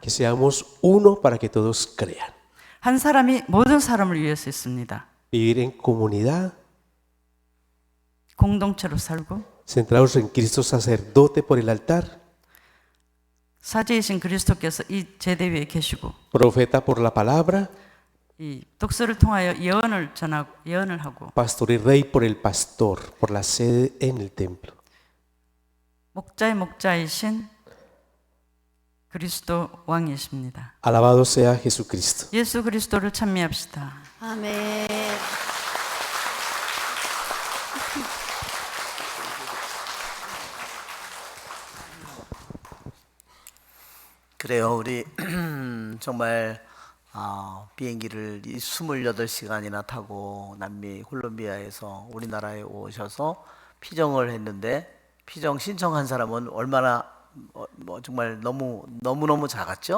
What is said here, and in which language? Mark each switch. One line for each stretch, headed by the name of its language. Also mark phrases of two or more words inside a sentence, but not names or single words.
Spanish: que seamos uno para que todos crean.
Korean: 한 사람이 모든 사람을 위해서 있습니다.
Spanish: Vivir en comunidad,
Korean: 공동체로 살고
Spanish: centrados en Cristo sacerdote por el altar,
Korean: 사제이신 그리스도께서 이 제대 위에 계시고
Spanish: profeta por la palabra,
Korean: 이 독서를 통하여 예언을 하고
Spanish: pastor y rey por el pastor, por la sede en el templo.
Korean: 목자의 목자이신 그리스도 왕이십니다.
Spanish: Alabado sea Jesucristo.
Korean: 예수 그리스도를 찬미합시다. 아멘. 그래요. 우리 정말 비행기를 28시간이나 타고 남미 콜롬비아에서 우리나라에 오셔서 피정을 했는데 피정 신청한 사람은 얼마나 정말 너무너무 작았죠?